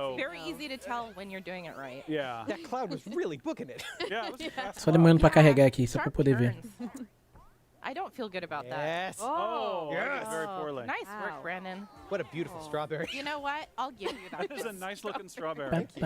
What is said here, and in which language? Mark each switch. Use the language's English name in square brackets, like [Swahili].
[English] Very easy to tell when you're doing it right. Yeah. That cloud was really booking it. [Portuguese] Só demorando pra carregar aqui, só pra poder ver. [English] I don't feel good about that. Yes. Oh, yes. Very poorly. Nice work, Brandon. What a beautiful strawberry. You know what? I'll give you that. That is a nice looking strawberry.